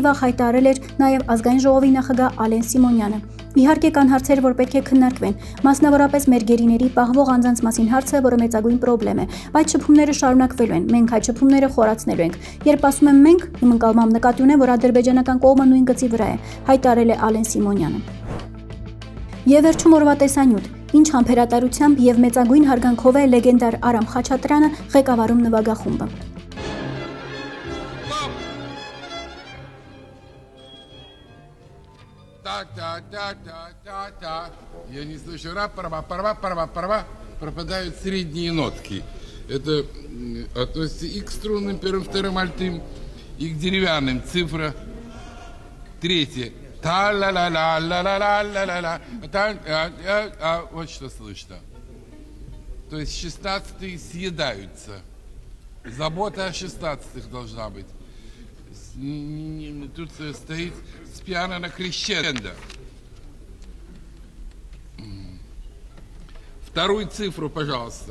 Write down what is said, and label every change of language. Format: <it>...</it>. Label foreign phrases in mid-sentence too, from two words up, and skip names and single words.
<hy>վաղ հայտարարել էր նաեւ Ազգային ժողովի նախագահ Ալեն Սիմոնյանը։ Իհարկե կան հարցեր, որ պետք է քննարկվեն, մասնավորապես մեր գերիների պահվող անձանց մասին հարցը, որը մեծագույն պրոբլեմ է, բայց շփումները շարունակվելու են, մենք այդ շփումները խորացնելու ենք։ Երբ ասում եմ մենք, իմ ընկալմամբ նկատի ունեմ, որ ադրբեջանական կողմը նույն գծի վրա է, հայտարարել է Ալեն Սիմոնյանը։ Եվ վերջում օրվա տեսանյութ, ինչ համբերատարությամբ եւ մեծագույն հարգանքով է լեգենդար Արամ Խաչատրյանը ղեկավարում նվագախումբը։</hy> <ru>Я не слышу. Пропадают средние нотки. Это относится и к струнным первым, вторым альтым, и к деревянным. Цифра третья. Та-ла-ла-ла-ла-ла-ла-ла-ла. Вот что слышно. То есть 16-е съедаются. Забота о 16-х должна быть. Тут стоит с пиано на крещендо. Вторую цифру, пожалуйста.</ru>